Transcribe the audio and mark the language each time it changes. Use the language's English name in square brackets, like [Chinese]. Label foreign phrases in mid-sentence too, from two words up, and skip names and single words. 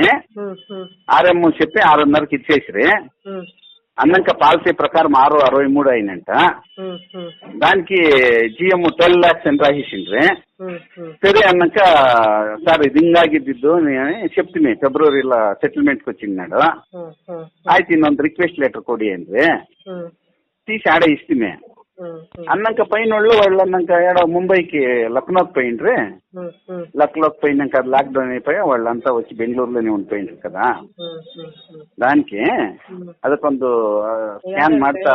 [Telugu] RM చెప్పి 6:30కి ఇచ్చేసిరి. అన్నాక పాలసీ ప్రకారం 6.63 అయినంట. దానికి GM 12 lakhs అని రాసేసిండ్రి. సరే అన్నాక సార్ ఇది ಹಿಂಗಾಗಿದ್ದು అని చెప్తే ఫిబ్రవరిలో సెటిల్మెంట్కి వచ్చిన్నాడు. [Kannada] ಆಯ್ತು ಇನ್ನೊಂದು ರಿಕ್ವೆಸ್ಟ್ ಲೆಟರ್ ಕೊಡಿ ಅಂದ್ರೆ [Telugu] తీసి ఆడ ఇస్తే అన్నాక పైన వాళ్ళు అన్నాక ఏడో ముంబైకి లక్నోకి పోయిండ్రి. లక్నోకి పోయినాక అది లాక్డౌన్ అయిపోయి వాళ్ళంతా వచ్చి బెంగళూరులోనే ఉండిపోయిండ్రు కదా. దానికి ಅದಕ್ಕೊಂದು స్కాన్ ಮಾಡ್ತಾ